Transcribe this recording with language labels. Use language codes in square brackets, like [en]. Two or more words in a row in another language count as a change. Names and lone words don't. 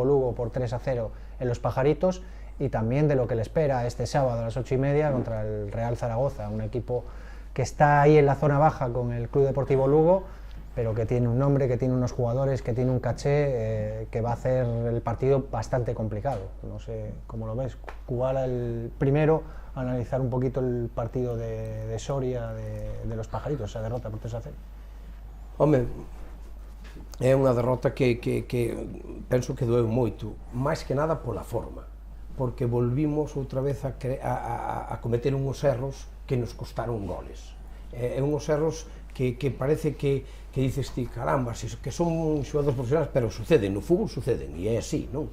[es] Lugo por 3-0 en Los Pajaritos, y también de lo que le espera este sábado a las 8:30 contra el Real Zaragoza, un equipo que está ahí en la zona baja con el Club Deportivo Lugo, pero que tiene un nombre, que tiene unos jugadores, que tiene un caché que va a hacer el partido bastante complicado. No sé cómo lo ves. Kubala el primero a analizar un poquito el partido de Soria, de Los Pajaritos, esa derrota por 3-0. [gl] Home, é unha derrota que penso que doeu moito, máis que nada pola forma, porque volvimos outra vez a cometer uns erros que nos costaron goles. É uns erros que parece que dices ti, caramba, que son xogadores profesionais, pero suceden, no fútbol suceden, e é así, non?